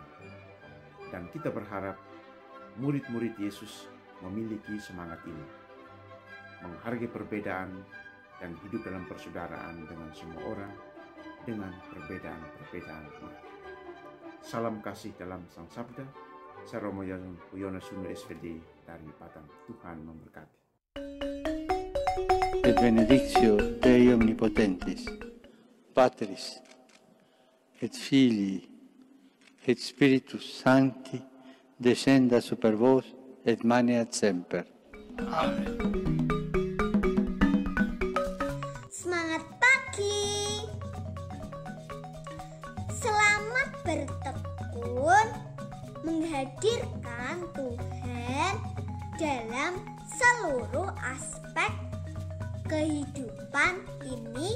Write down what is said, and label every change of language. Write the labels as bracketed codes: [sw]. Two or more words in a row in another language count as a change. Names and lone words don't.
[id] Dan kita berharap murid-murid Yesus memiliki semangat ini, menghargai perbedaan dan hidup dalam persaudaraan dengan semua orang dengan perbedaan-perbedaan ini. Salam kasih dalam Sang Sabda. Saya Romo Yono Sunu SPD dari Padang. Tuhan memberkati. [la] Et benedictio Dei Omnipotentis, Patris, et Filii, et Spiritus Sancti, descenda super vos et maneat semper. [id] Amen. Semangat pagi. Selamat bertekun menghadirkan Tuhan dalam seluruh aspek kehidupan ini.